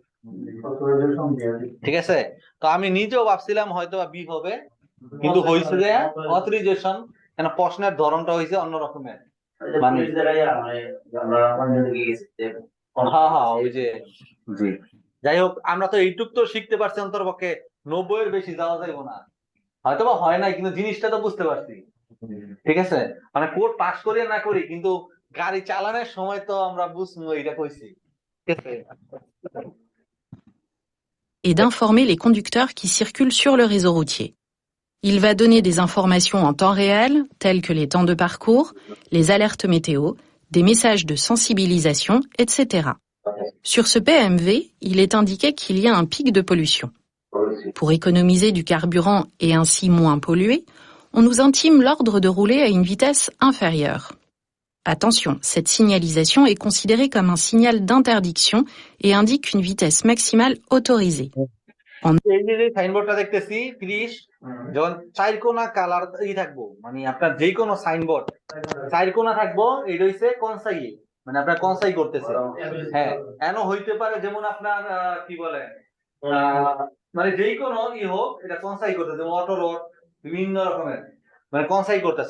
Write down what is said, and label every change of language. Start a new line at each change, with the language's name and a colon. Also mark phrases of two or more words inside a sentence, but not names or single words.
Bangla: ঠিক আছে, তো আমি নিজেও ভাবছিলাম হয়তো বি হবে, কিন্তু হইছে যে অথরাইজেশন, কেন প্রশ্নের ধরনটা হইছে অন্য রকমের, মানে হ্যাঁ হ্যাঁ ওই যে জি। যাই হোক, আমরা তো এইটুক তো শিখতে পারছি, অন্তরপক্ষে 90 এর বেশি যাওয়া যাইবো না, হয়তো বা হয় নাই, কিন্তু জিনিসটা তো বুঝতে পারছি। ঠিক আছে, মানে কোড পাস করি না করি, কিন্তু গাড়ি চালানোর সময় তো আমরা বুঝবো এটা কইছি। ঠিক আছে,
French: et d'informer les conducteurs qui circulent sur le réseau routier. Il va donner des informations en temps réel, telles que les temps de parcours, les alertes météo, des messages de sensibilisation, etc. Sur ce PMV, il est indiqué qu'il y a un pic de pollution. Pour économiser du carburant et ainsi moins polluer, on nous intime l'ordre de rouler à une vitesse inférieure. Attention, cette signalisation est considérée comme un signal d'interdiction et indique une vitesse maximale autorisée.
Bangla: এই যে সাইনবোর্ডটা দেখতেছি 30, যখন চারকোনা কালার ই থাকবো, মানে আপনার যে কোনো সাইনবোর্ড চারকোনা থাকবো, এটা হইছে কনসাই, মানে আপনার কনসাই করতেছে। হ্যাঁ, এনো হইতে পারে যেমন আপনার কি বলে মানে যেই কোনো ই হোক, এটা কনসাই করতেছে, অটো রোড বিভিন্ন রকমের মানে কনসাই করতেছে।